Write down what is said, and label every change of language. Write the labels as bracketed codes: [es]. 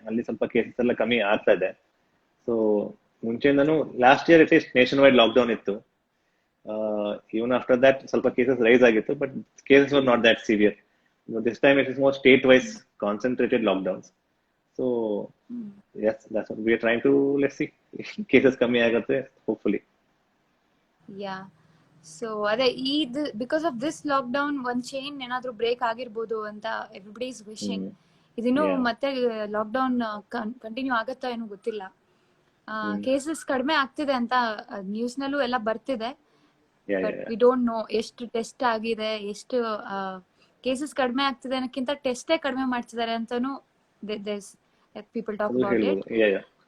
[kn] ಅಲ್ಲಿ ಸ್ವಲ್ಪ ಕೇಸಸ್ ಎಲ್ಲ ಕಮ್ಮಿ ಆಗ್ತಾ ಇದೆ. So ಮುಂಚೆಯಿಂದನೂ [en] last year at least nationwide lockdown [kn] ಇತ್ತು. [en] even after that [kn] ಸ್ವಲ್ಪ ಕೇಸಸ್ ರೈಸ್ ಆಗಿತ್ತು, [en] But cases were not that severe. This time it is more state wise concentrated lockdowns. So yes, that's what we are trying to, let's see, [kn] cases ಕಮ್ಮಿ ಆಗುತ್ತೆ hopefully. [en] yeah, so ಅದೇ because of this lockdown [kn] ಒಂದ್ chain ಏನಾದ್ರೂ break ಆಗಿರ್ಬೋದು ಅಂತ [en] Everybody is wishing. [kn] ಇದಿನ್ನು ಮತ್ತೆ lockdown continue ಆಗತ್ತಾ ಏನೋ ಗೊತ್ತಿಲ್ಲ. ಕೇಸಸ್ ಕಡಿಮೆ ಆಗ್ತಿದೆ ಅಂತ ನ್ಯೂಸ್ ನಲ್ಲೂ ಎಲ್ಲ ಬರ್ತಿದೆ, [en] but we don't know [kn] ಎಷ್ಟು ಟೆಸ್ಟ್ ಆಗಿದೆ, ಎಷ್ಟು ಕೇಸಸ್ ಕಡಿಮೆ ಆಗ್ತಿದೆ ಅನ್ನೋಕ್ಕಿಂತ ಟೆಸ್ಟೇ ಕಡಿಮೆ ಮಾಡ್ತಿದ್ದಾರೆ ಅಂತಾನು [en] people talk about it.